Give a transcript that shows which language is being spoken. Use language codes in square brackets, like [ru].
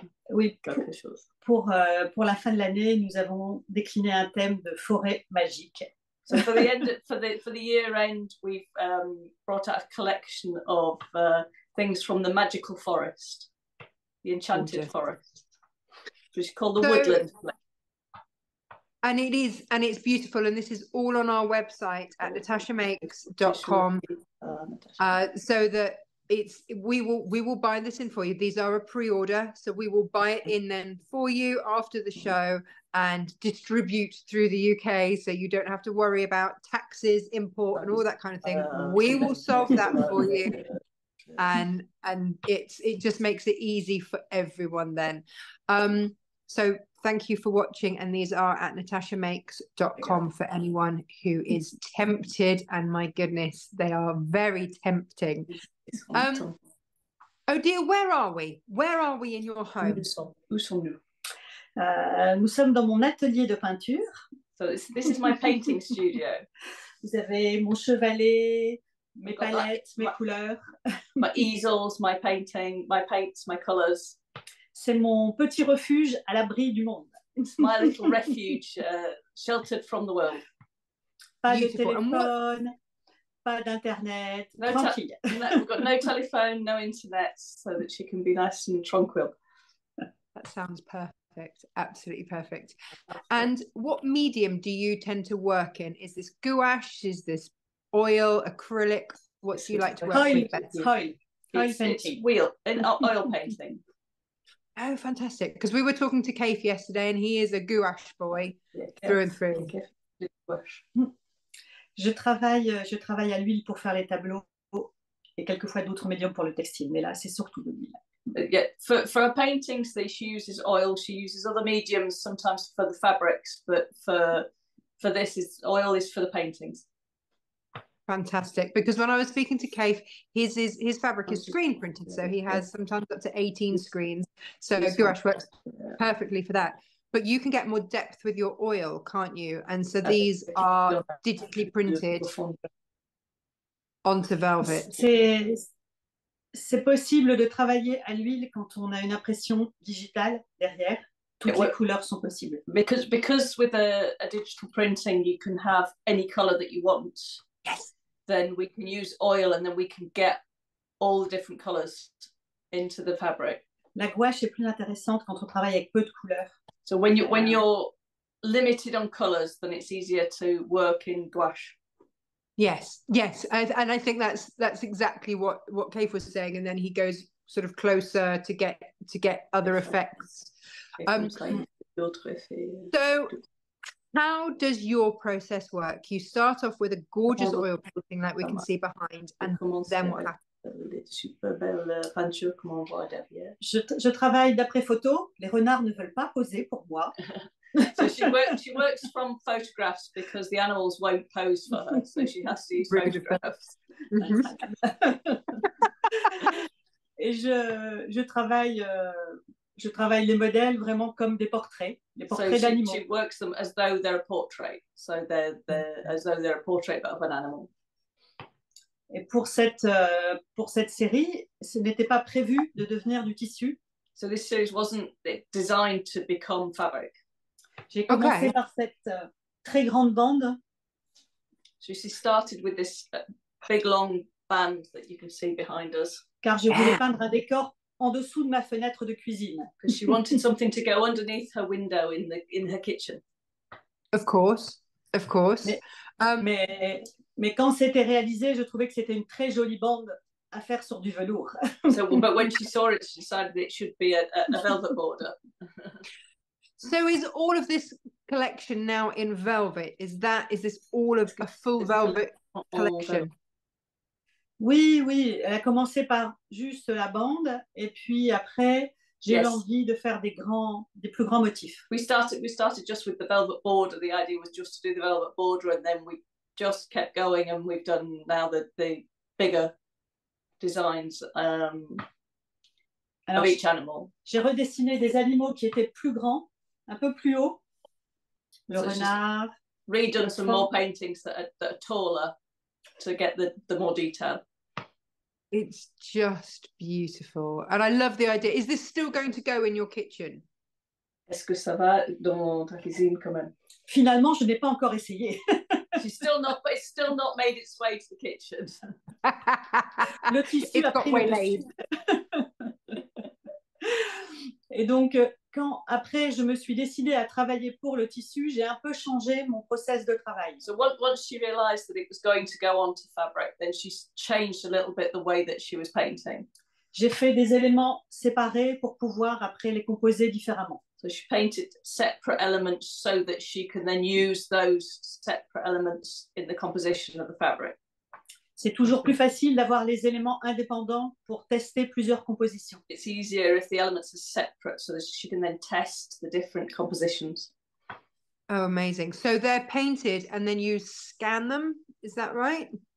[fr] Oui, pour la fin de l'année, nous avons décliné un thème de forêt magique. [en] So for the year end, we've brought out a collection of things from the magical forest, the enchanted forest, which is called the Woodland. And it's beautiful, and this is all on our website at natashamakes.com, so that we will buy this in for you. These are a pre-order, so we will buy it in then for you after the show and distribute through the UK, so you don't have to worry about taxes, import, and all that kind of thing. We will solve that for you, and it just makes it easy for everyone then. So thank you for watching, and these are at natashamakes.com for anyone who is tempted, and my goodness, they are very tempting. Odile, where are we? Where are we in your home? [fr] Où sommes-nous? Nous sommes dans mon atelier de peinture. [en] So this is my painting studio. [fr] Vous avez mon chevalet, mes palettes, mes couleurs. [en] My easels, my painting, my paints, my colours. [fr] C'est mon petit refuge à l'abri du monde. [en] It's my little refuge, sheltered from the world. [fr] Pas de téléphone, pas d'internet, tranquille. [en] We've got no telephone, no internet, so that she can be nice and tranquil. That sounds perfect, absolutely perfect. And what medium do you tend to work in? Is this gouache? Is this oil, acrylic? What do you like to work with? Oil painting. Oil painting. Oh, fantastic. Because we were talking to Keith yesterday, and he is a gouache boy through and through. [fr] Je travaille à l'huile pour faire les tableaux et quelquefois d'autres médiums pour le textile, mais là, c'est surtout de l'huile. [en] Yeah, for her paintings, she uses oil. She uses other mediums sometimes for the fabrics, but for this, oil is for the paintings. Fantastic, because when I was speaking to Keith, his fabric is screen printed, so he has sometimes up to 18 screens. So gouache works perfectly for that. But you can get more depth with your oil, can't you? And so these are digitally printed onto velvet. [fr] C'est possible de travailler à l'huile quand on a une impression digitale derrière. Toutes les couleurs sont possibles. [en] Because with a digital printing, you can have any color that you want. Yes. Then we can use oil, and then we can get all the different colors into the fabric. [fr] La gouache est plus intéressante quand on travaille avec peu de couleurs. [en] So when you're limited on colors, then it's easier to work in gouache. Yes, and I think that's exactly what Keith was saying, and then he goes sort of closer to get other effects. So how does your process work? You start off with a gorgeous oil painting like we can see behind, and then what happens? [fr] Je travaille d'après photo. Les renards ne veulent pas poser pour moi. [en] So she works from photographs because the animals won't pose for her, so she has to use photographs. [fr] Et je travaille les modèles vraiment comme des portraits d'animaux. [en] She works them as though they're a portrait, so they're as though they're a portrait of an animal. [fr] Et pour cette série, ce n'était pas prévu de devenir du tissu. [en] So this series wasn't designed to become fabric. [fr] J'ai commencé par cette très grande bande. [en] So she started with this big long band that you can see behind us. [fr] Car je voulais peindre un décor en dessous de ma fenêtre de cuisine. [en] Because she wanted something to go underneath her window in her kitchen. Of course, of course. [fr] Mais quand c'était réalisé, je trouvais que c'était une très jolie bande à faire sur du velours. [en] But when she saw it, she decided it should be a velvet border. So is all of this collection now in velvet? Is this all of a full velvet collection? [fr] Oui, elle a commencé par juste la bande et puis après j'ai eu envie de faire des plus grands motifs. [en] We started just with the velvet border. The idea was just to do the velvet border, and then we just kept going, and we've done now the bigger designs of each animal. [fr] J'ai redessiné des animaux qui étaient plus grands, un peu plus hauts. Le renard. [en] Redone some more paintings that are taller to get the more detail. It's just beautiful, and I love the idea. Is this still going to go in your kitchen? [fr] Est-ce que ça va dans ta cuisine quand même? Finalement, je n'ai pas encore essayé. [en] It's still not made its way to the kitchen. [fr] Le tissu a pris le dessus. Et donc, quand après je me suis décidée à travailler pour le tissu, j'ai un peu changé mon process de travail. [en] So once she realized that it was going to go onto fabric, then she changed a little bit the way that she was painting. [fr] J'ai fait des éléments séparés pour pouvoir après les composer différemment. [en] So she painted separate elements so that she can then use those separate elements in the composition of the fabric. [fr] C'est toujours plus facile d'avoir les éléments indépendants pour tester plusieurs compositions. [en] It's easier if the elements are separate so that she can then test the different compositions. Oh, amazing. So they're painted and then you scan them, is that right?